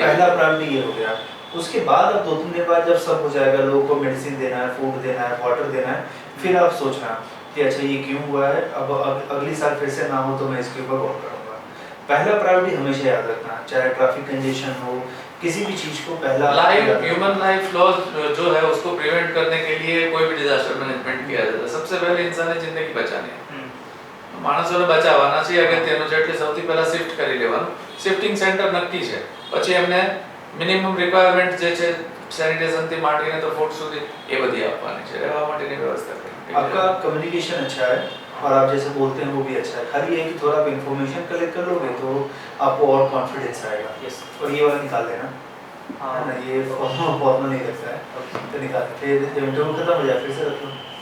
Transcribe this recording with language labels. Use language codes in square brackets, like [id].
[hi] पहला प्रायोरिटी ये हो गया। उसके बाद अब 2-3 दिन बाद जब सब हो जाएगा, लोगों को मेडिसिन देना है, फूड देना है, वाटर देना है, फिर आप सोचना कि अच्छा ये क्यों हुआ है, अब अगली साल फिर से ना हो तो मैं इसके ऊपर गौर करूँगा। पहला प्रायोरिटी हमेशा याद रखना, चाहे ट्रैफिक कंजेशन हो, किसी भी चीज़ को पहला ह्यूमन लाइफ लॉस जो है उसको प्रिवेंट करने के लिए कोई भी डिजास्टर मैनेजमेंट किया जाता है, सबसे पहले इंसानी जिंदगी बचानी है। [gu] માણસોને બચાવવાના છે અગત્યનું છે એટલે સૌથી પહેલા શિફ્ટ કરી લેવાનું। શિફ્ટિંગ સેન્ટર નક્કી છે, પછી એમને મિનિમમ રિક્વાયરમેન્ટ જે છે સેનિટેશન થી માંડીને તો ફૂડ સુધી એ બધી આપવાની છે, રહેવા માટેની વ્યવસ્થા કરવાની। [hi] आपका कम्युनिकेशन अच्छा है और आप जैसे बोलते हैं वो भी अच्छा है, खाली ये कि थोड़ा आप इन्फॉर्मेशन कलेक्ट कर लोगे तो आपको और कॉन्फिडेंस आएगा। यस। और ये वाला निकाल देना, है ना, ये फॉर्मल नहीं लगता है तो निकाल, फिर जब इंटरव्यू खत्म हो जाए फिर से रख लो।